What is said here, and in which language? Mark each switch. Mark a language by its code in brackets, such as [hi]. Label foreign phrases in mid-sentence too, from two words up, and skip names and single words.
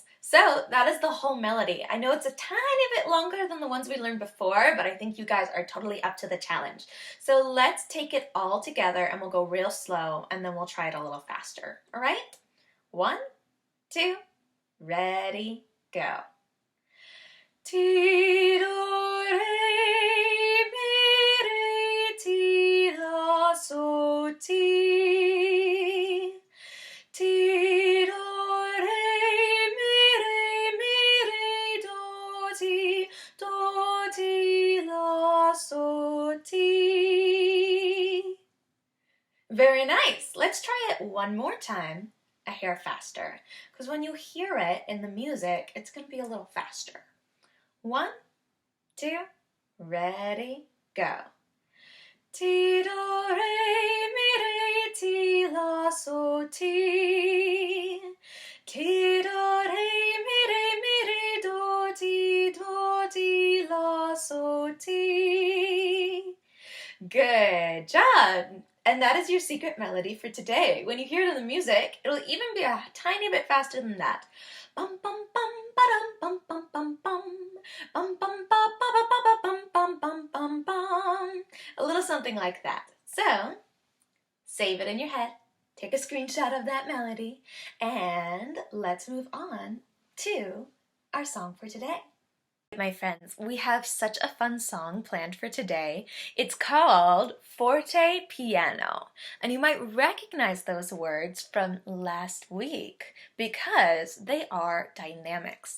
[en] So that is the whole melody. I know it's a tiny bit longer than the ones we learned before, but I think you guys are totally up to the challenge. So let's take it all together and we'll go real slow and then we'll try it a little faster. All right? 1, 2, ready, go. Ti, do, re, mi, re, ti, la, so, ti. Ti, do, re, mi, re, do, ti, la, so, ti. Very nice. Let's try it one more time, a hair faster. Because when you hear it in the music, it's going to be a little faster. 1, 2, ready, go. Ti, do, re, mi, re, ti, la, so, ti. Ti, do, re, mi, do, ti, la, so, ti. Good job! And that is your secret melody for today. When you hear it in the music, it'll even be a tiny bit faster than that. Bum bum bum ba-dum bum bum bum bum. Bum bum ba ba ba ba ba bum bum bum bum bum. A little something like that. So, save it in your head. Take a screenshot of that melody. And let's move on to our song for today. My friends, we have such a fun song planned for today. It's called Forte Piano, and you might recognize those words from last week because they are dynamics.